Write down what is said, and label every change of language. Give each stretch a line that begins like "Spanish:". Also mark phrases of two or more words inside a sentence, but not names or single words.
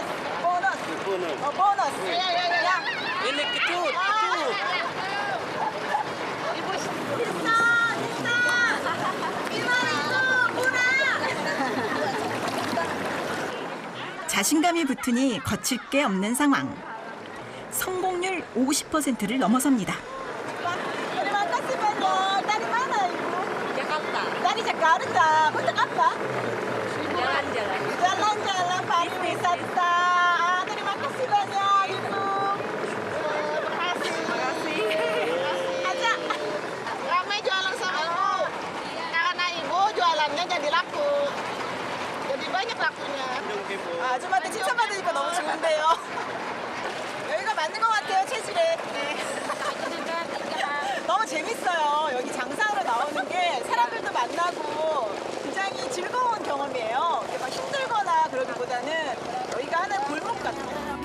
Indonesian: Bonus. Oh, bonus. Ya. Ini kecut. Ibu Bisa. Gimana itu? Murah.
Korean: 자신감이 붙으니 거칠 게 없는 상황. 성공률 50%를 넘어섭니다.
Indonesian: Terima kasih banyak. Dari mana, Ibu? Jakarta. Dari Jakarta. Untuk apa? Jalan-jalan. Jalan-jalan pariwisata. Terima kasih banyak, Ibu. Terima kasih. Aja. Ramai jualan sama ibu. Karena ibu jualannya jadi laku. Jadi banyak lakunya.
Korean: 아줌마한테 칭찬받으니까 너무 좋은데요. 여기가 맞는 것 같아요, 체질에. 네. 너무 재밌어요. 여기 장사하러 나오는 게 사람들도 만나고 굉장히 즐거운 경험이에요. 이렇게 막 힘들거나 그러기보다는 여기가 하나의 골목 같아요.